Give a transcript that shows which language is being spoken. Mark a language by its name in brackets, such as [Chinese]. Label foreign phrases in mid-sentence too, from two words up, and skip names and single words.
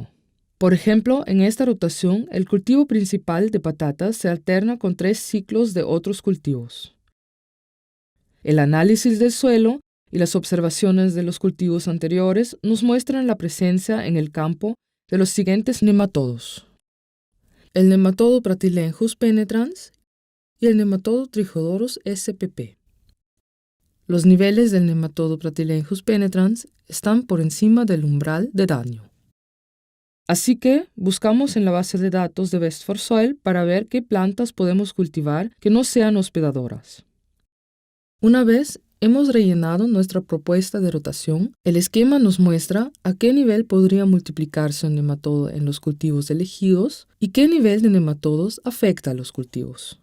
[Spanish] Por ejemplo, en esta rotación, el cultivo principal de patatas se alterna con 3 ciclos de otros cultivos. El análisis del suelo y las observaciones de los cultivos anteriores nos muestran la presencia en el campo de los siguientes nematodos: el nematodo Pratylenchus penetrans y el nematodo Trichodorus spp. Los niveles del nematodo Pratylenchus penetrans están por encima del umbral de daño. Así que buscamos en la base de datos de Best for Soil para ver qué plantas podemos cultivar que no sean hospedadoras. Una vez hemos rellenado nuestra propuesta de rotación, el esquema nos muestra a qué nivel podría multiplicarse un nematodo en los cultivos elegidos y qué nivel de nematodos afecta a los cultivos.